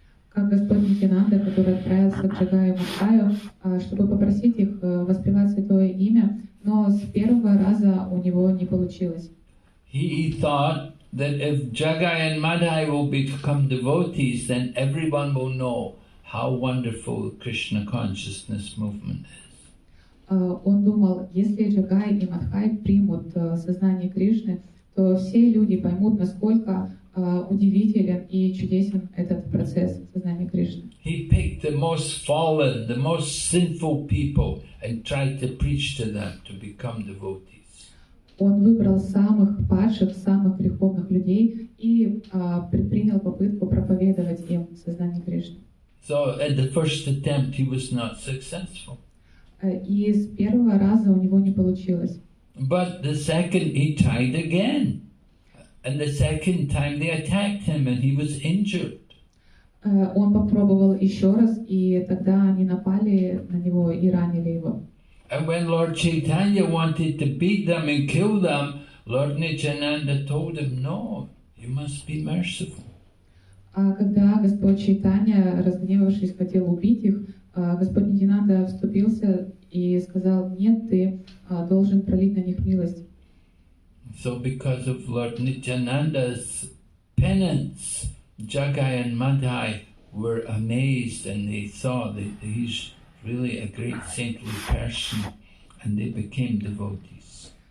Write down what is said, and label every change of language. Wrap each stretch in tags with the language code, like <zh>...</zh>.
<ru>Как Господь Нитянанда, который отправился к Джагаю и Мадхаю, чтобы попросить их воспевать святое имя, но с первого раза у него не получилось.</ru> <en>He thought that if Jagai and Madhai will become devotees, then everyone will know how wonderful the Krishna consciousness movement is.</en> <ru>Он думал, если Джагай и Мадхай примут сознание Кришны, то все люди поймут, насколько удивителен и чудесен этот процесс сознания Кришны.</ru> <en>He picked the most fallen, the most sinful people and tried to preach to them to become devotees.</en> <ru>Он выбрал самых падших, самых греховных людей и предпринял попытку проповедовать им сознание Кришны.</ru> <en>So at the first attempt he was not successful.</en> <ru>И с первого раза у него не получилось.</ru> <en>But the second he tried again. And the second time they attacked him and he was injured.</en> <ru>Он попробовал еще раз, и тогда они напали на него и ранили его.</ru> <en>And when Lord Chaitanya wanted to beat them and kill them, Lord Nityananda told him, no, you must be merciful.</en> <ru>А когда Господь Чайтанья, разгневавшись, хотел убить их, Господь Нитянанда вступился и сказал, нет, ты должен пролить на них милость.</ru> <en>So because of Lord Nityananda's penance, Jagai and Madhai were amazed and they saw that he's really a great saintly person and they became devotees.</en>